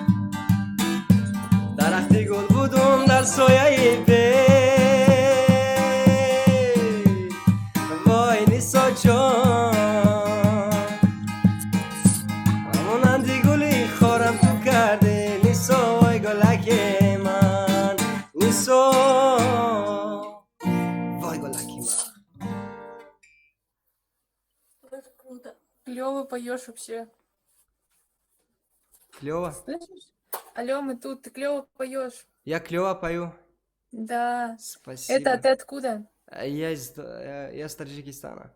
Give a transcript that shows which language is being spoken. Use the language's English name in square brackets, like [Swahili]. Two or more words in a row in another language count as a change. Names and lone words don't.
[Persian] درختی گل بودم در سایه بید وای نیسو جان همونندی گلی خورم تو کردی نیسو وای گلکی من نیسو وای گلکی من [Russian] Круто. Клево поешь вообще. Клево? Слышишь? Алло, мы тут, ты клево поешь. Я клево пою. Да. Спасибо. Это ты откуда? Я с Таджикистана.